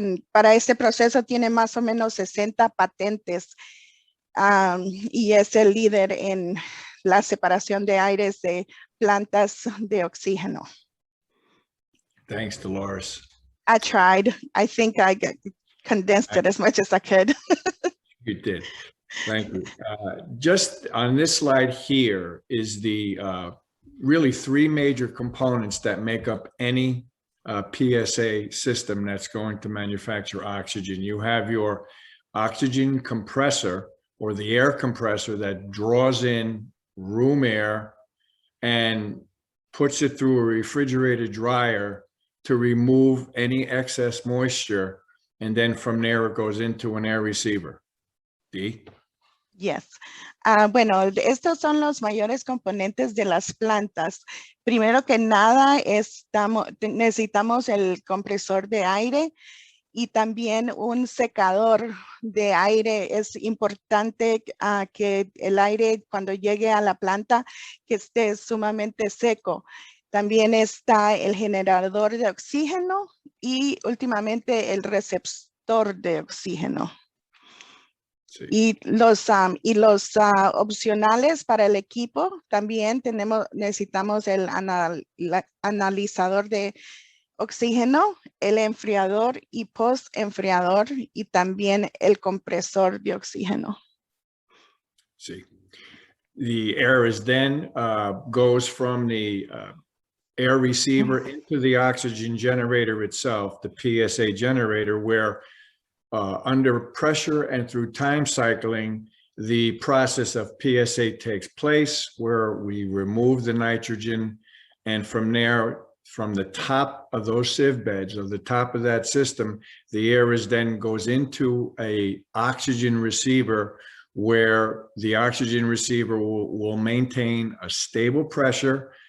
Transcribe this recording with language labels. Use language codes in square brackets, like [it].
[es] Para este proceso tiene más o menos 60 patentes. Y es el líder en la separación de aires de plantas de oxígeno. [en] Thanks, Dolores. I tried. I think I condensed it as much as I could. You did. Thank you. Just on this slide here is the really three major components that make up any PSA system that's going to manufacture oxygen. You have your oxygen compressor, or the air compressor that draws in room air and puts it through a refrigerated dryer to remove any excess moisture. And then from there, it goes into an air receiver. Dee? Yes. [es] Bueno, estos son los mayores componentes de las plantas. Primero que nada, necesitamos el compresor de aire y también un secador de aire. Es importante que el aire cuando llegue a la planta que esté sumamente seco. También está el generador de oxígeno y últimamente el receptor de oxígeno. Sí. Y los opcionales para el equipo también necesitamos el analizador de oxígeno, el enfriador y post-enfriador, y también el compresor de oxígeno. Sí. [en] The air is then goes from the air receiver into the oxygen generator itself, the PSA generator, where under pressure and through time cycling, the process of PSA takes place, where we remove the nitrogen, and from there, from the top of those sieve beds, or the top of that system, the air then goes into a oxygen receiver, where the oxygen receiver will maintain a stable pressure.